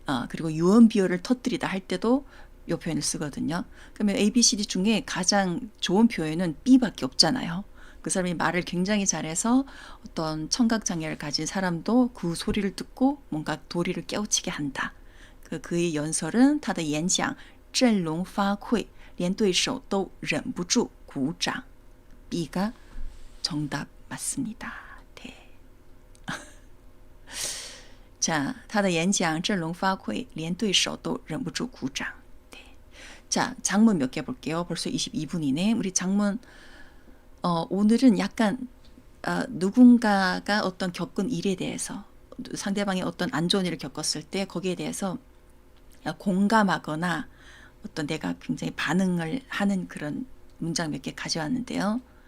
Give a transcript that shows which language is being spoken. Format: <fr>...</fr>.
<ko>그리고 유언 비어를 터뜨리다 할 때도 이 표현을 쓰거든요. 그러면 A, B, C, D 중에 가장 좋은 표현은 B밖에 없잖아요. 그 사람이 말을 굉장히 잘해서 어떤 청각장애를 가진 사람도 그 소리를 듣고 뭔가 도리를 깨우치게 한다. 그의 연설은</ko> <zh>他的演讲振聋发聩连对手都忍不住鼓掌</zh> <ko>B가 정답 맞습니다. 네.</ko> <zh>자, 他的演讲振聋发聩连对手都忍不住鼓掌 네.</zh> <ko>자, 장문 몇 개 볼게요. 벌써 22분이네. 우리 장문 오늘은 약간 누군가가 어떤 겪은 일에 대해서 상대방이 어떤 안 좋은 일을 겪었을 때 거기에 대해서 공감하거나 어떤 내가 굉장히 반응을 하는 그런 문장 몇 개 가져왔는데요.</ko>